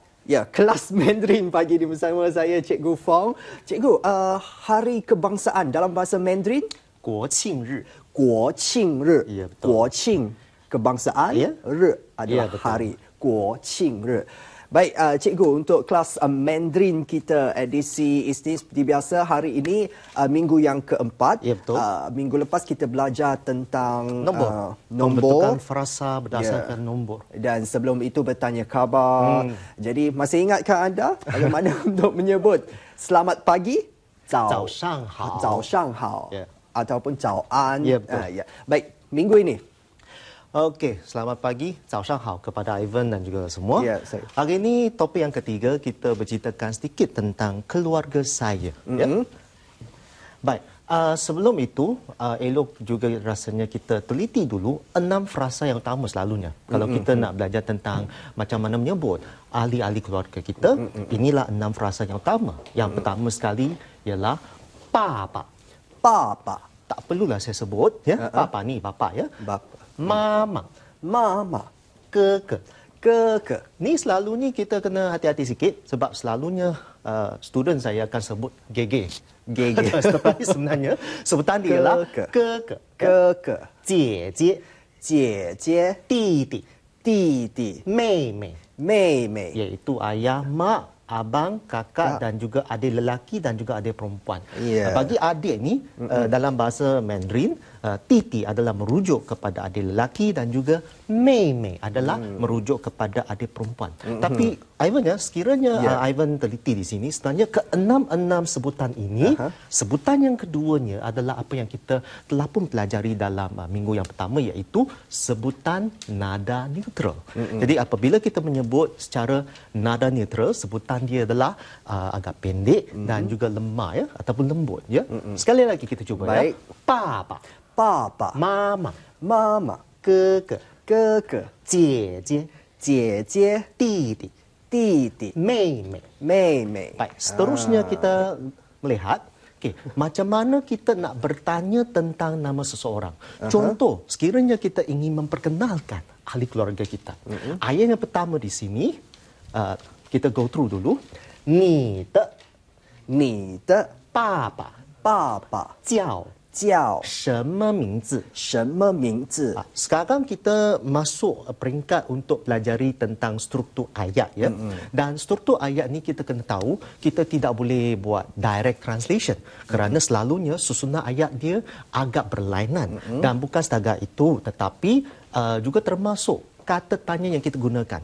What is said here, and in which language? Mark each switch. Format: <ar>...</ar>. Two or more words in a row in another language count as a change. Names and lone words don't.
<ms>Ya, kelas Mandarin pagi ini bersama saya Cikgu Fong. Cikgu, hari kebangsaan dalam bahasa Mandarin?</ms> <zh>国庆日. 国庆日.</zh> <ms>Ya, betul. 国庆 kebangsaan, Ya. 日 adalah Ya, betul. hari. 国庆日. Baik, Cikgu, untuk kelas Mandarin kita edisi ini seperti biasa hari ini minggu yang keempat. Ya, betul. Minggu lepas kita belajar tentang Nombor. nombor. Pembentukan frasa berdasarkan nombor. Dan sebelum itu bertanya khabar. Jadi masih ingatkah anda bagaimana untuk menyebut selamat pagi?</ms> <zh>早上好. 早上好.</zh> <ms>Ya. Ataupun 早安. Ya, betul. Ya. Baik, minggu ini. Okey, selamat pagi,</ms> <zh>早上好</zh> <ms>kepada Ivan dan juga semua. Ya, saya. Hari ini topik yang ketiga kita berceritakan sedikit tentang keluarga saya. Ya. Baik, sebelum itu elok juga rasanya kita teliti dulu 6 frasa yang utama selalunya. Kalau kita nak belajar tentang macam mana menyebut ahli-ahli keluarga kita, inilah 6 frasa yang utama. Yang pertama sekali ialah papa. Papa. Tak perlulah saya sebut ya. Papa ni bapa ya. Bapa. Mama. Mama. Keke. Keke. Ni selalunya kita kena hati-hati sikit sebab selalunya student saya akan sebut gege. Gege. Tetapi sebenarnya sebutan dia ialah keke. Keke. 姐姐 Cie cie. 弟弟 Titi. 妹妹 Mei mei. iaitu ayah, mak, abang, kakak dan juga adik lelaki dan juga adik perempuan. Ya. Bagi adik ni dalam bahasa Mandarin, titi adalah merujuk kepada adik lelaki dan juga mei mei adalah merujuk kepada adik perempuan. Tapi Ivan ya, sekiranya Ivan teliti di sini sebenarnya ke-6 sebutan ini, sebutan yang keduanya adalah apa yang kita telah pun pelajari dalam minggu yang pertama iaitu sebutan nada neutral. Jadi apabila kita menyebut secara nada neutral, sebutan dia adalah agak pendek dan juga lemah ya ataupun lembut ya. Sekali lagi kita cuba. Baik. Ya. Papa, Papa. mama, Mama. keke,</ms> <zh>哥哥。姐姐、姐姐。弟弟、弟弟。妹妹. 妹妹。</zh> <ms>Baik, seterusnya kita melihat macam mana kita nak bertanya tentang nama seseorang. Contoh, sekiranya kita ingin memperkenalkan ahli keluarga kita. Ayat yang pertama di sini, kita</ms> <en>go through</en> <ms>dulu.</ms> <zh>你的你的爸爸爸爸叫叫什么名字？什么名字？</zh> <ms>Sekarang kita masuk peringkat untuk pelajari tentang struktur ayat ya. Dan struktur ayat ni kita kena tahu kita tidak boleh buat</ms> <en>direct translation</en> <ms>kerana selalunya susunan ayat dia agak berlainan dan bukan setakat itu tetapi juga termasuk kata tanya yang kita gunakan.</ms>